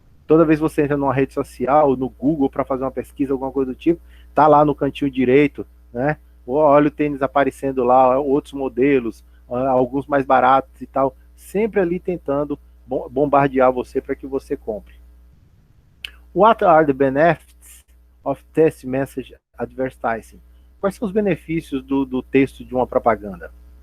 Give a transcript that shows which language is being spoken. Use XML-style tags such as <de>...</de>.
<pt>Toda vez que você entra numa rede social, no Google, para fazer uma pesquisa, alguma coisa do tipo, tá lá no cantinho direito, né? Olha o tênis aparecendo lá, outros modelos, alguns mais baratos e tal, sempre ali tentando bombardear você para que você compre.</pt> <en>What are the benefits of text message advertising?</en> <pt>Quais são os benefícios do texto de uma propaganda?</pt>